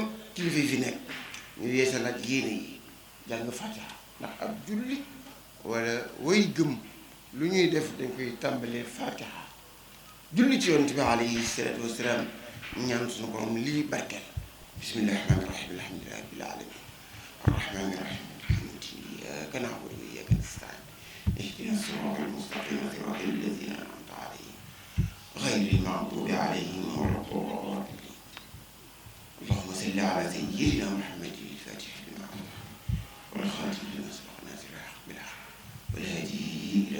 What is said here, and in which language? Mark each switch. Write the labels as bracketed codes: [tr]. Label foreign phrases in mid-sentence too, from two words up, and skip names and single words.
[wo] kilifa yi fi nekk ñu yeesalaat yéene yi jàng Fatiha ndax ab jullit wala way gëm lu ñuy def dañ koy tàmbalee Fatiha julli ci yonent bi [ar] عليه الصلاة والسلام [wo] ñaan suñu borom lii barkeel [ar] بسم الله الرحمن الرحيم الحمد لله رب العالمين الرحمن الرحيم إياك نعبد وإياك نستعين اهدنا الصراط المستقيم صراط الذين أنعمت عليهم غير المغضوب عليهم ولا الضالين اللهم صل على سيدنا محمد الفاتح لما أغلق والخاتم لما سبق ناصر الحق بالحق والهادي إلى